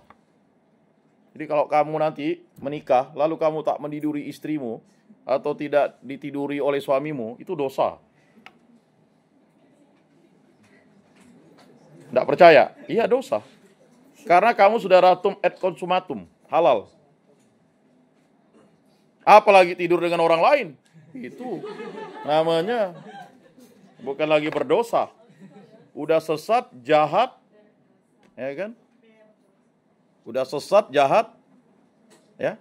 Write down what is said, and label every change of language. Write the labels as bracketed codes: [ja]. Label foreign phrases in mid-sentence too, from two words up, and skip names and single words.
[id] Jadi kalau kamu nanti menikah, lalu kamu tak meniduri istrimu, atau tidak ditiduri oleh suamimu, itu dosa. Tidak percaya? Iya, dosa. Karena kamu sudah [la] ratum et consumatum, [id] halal. Apalagi tidur dengan orang lain, itu namanya bukan lagi berdosa. Udah sesat, jahat, ya kan? Udah sesat, jahat, ya.